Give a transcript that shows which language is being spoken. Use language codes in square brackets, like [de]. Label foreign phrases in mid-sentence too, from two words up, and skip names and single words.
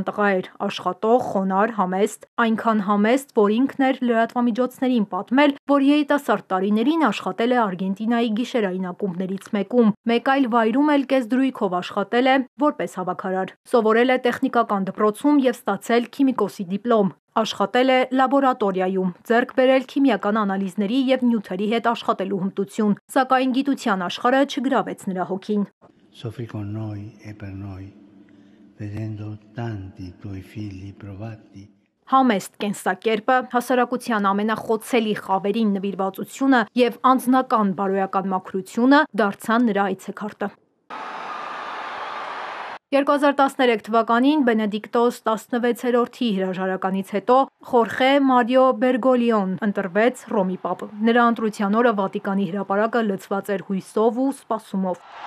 [hy] տղա էր, աշխատող, խոնարհ, համեստ, այնքան համեստ, որ ինքն էր լրատվամիջոցներին պատմել, որ երիտասարդ տարիներին աշխատել է Արգենտինայի գիշերային ակումբներից մեկում, մեկ այլ վայրում էլ կեսդրույքով աշխատել է որպես հավաքարար։ Սովորել է տեխնիկական դպրոցում և ստացել քիմիկոսի դիպլոմ։ Աշխատել է լաբորատորիայում, ձեռք բերել քիմիական անալիզների և նյութերի հետ աշխատելու հմտություն, սակայն գիտության աշխարհը չգրավեց նրա հոգին։ [it] Soffri con noi e per noi, vedendo tanti tuoi figli provati. [hy] Համեստ կենսակերպը, հասարակության ամենախոցելի խավերին նվիրվածությունը և անձնական բարոյական մաքրությունը դարձան նրա այցեքարտը։ 2013 թվականին Բենեդիկտոս 16-րդի հրաժարականից հետո Խորխե Մարիո Բերգոլիոն ընտրվեց Հռոմի Պապ։ Նրա ընտրության օրը Վատիկանի հրապարակը լցված էր հույսով ու սպասումով։